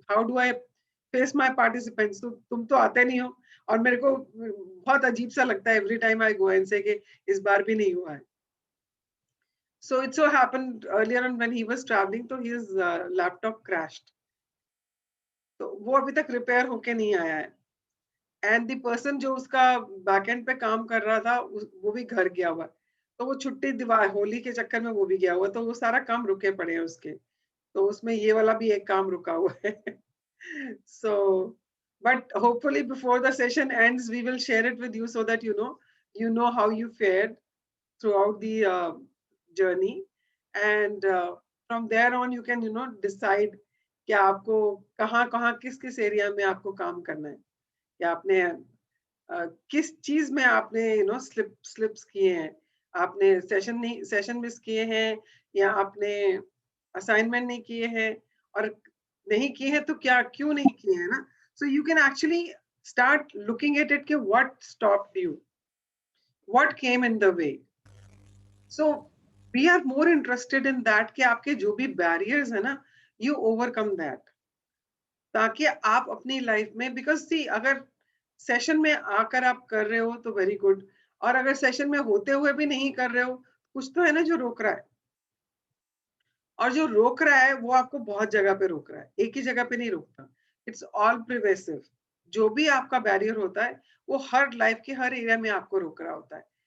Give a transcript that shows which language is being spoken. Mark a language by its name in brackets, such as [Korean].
[English] How do I face my participants? [Hindi] तो तुम तो आते नहीं हो और मेरे को बहुत अजीब सा लगता है [English] every time I go and say [Hindi] कि इस बार भी नहीं हुआ है. [English] So it so happened earlier on when he was traveling, तो his laptop crashed. [Hindi] तो वो अभी तक repair होके नहीं आया है. [English] And the person [Hindi] जो उसका बैकएंड पे काम कर रहा था वो भी घर गया हुआ, तो वो छुट्टी दिवा होली के चक्कर में वो भी गया हुआ, तो वो सारा काम रुके पड़े हैं उसके, तो उसमें ये वाला भी एक काम रुका हुआ है. [English] So but hopefully before the session ends we will share it with you so that you know how you fared throughout the journey, and from there on you can decide [Hindi] कि आपको कहाँ किस एरिया में आपको काम करना है, या आपने किस चीज में आपने स्लिप्स किए हैं, आपने सेशन मिस किए हैं, या आपने असाइनमेंट नहीं किए हैं, और नहीं किए हैं तो क्यों नहीं किए हैं ना. [English] So you can actually start looking at it कि what stopped you, what came in the way. So we are more interested in that [Hindi] कि आपके जो भी barriers है ना, [English] you overcome that, [Hindi] ताकि आप अपनी लाइफ में, [English] because see अगर [Hindi] सेशन में आकर आप कर रहे हो तो वेरी गुड, और अगर सेशन में होते हुए भी नहीं कर रहे हो, कुछ तो है ना जो रोक रहा है, और जो रोक रहा है वो आपको बहुत जगह पे रोक रहा है, एक ही जगह पे नहीं रोकता। [English] It's all pervasive. [Hindi] जो भी आपका बैरियर होता है वो हर लाइफ के हर एरिया में आपको रोक रहा होता है।